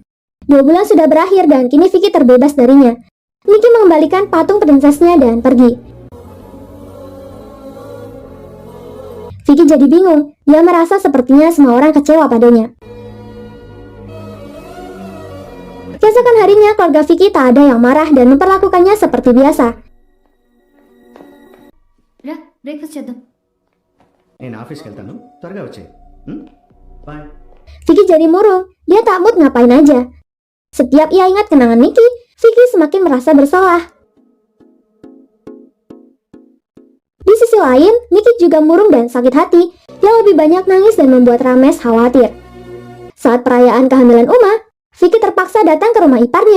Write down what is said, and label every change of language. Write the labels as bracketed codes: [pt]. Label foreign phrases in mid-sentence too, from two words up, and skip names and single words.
[id] 2 bulan sudah berakhir dan kini Vicky terbebas darinya. Nicky mengembalikan patung prinsesnya dan pergi. Vicky jadi bingung. Dia merasa sepertinya semua orang kecewa padanya. Keesokan harinya, keluarga Vicky tak ada yang marah dan memperlakukannya seperti biasa. [te] బ్రేక్ఫాస్ట్ చేద్దాం. నేను ఆఫీస్కి వెళ్తాను, త్వరగా వచ్చే. బాయ్. [id] Vicky jadi murung. Dia tak mood ngapain aja. Setiap ia ingat kenangan Nicky, Vicky semakin merasa bersalah. Di sisi lain, Nicky juga murung dan sakit hati. Dia lebih banyak nangis dan membuat Ramesh khawatir. Saat perayaan kehamilan Uma, Vicky terpaksa datang ke rumah iparnya.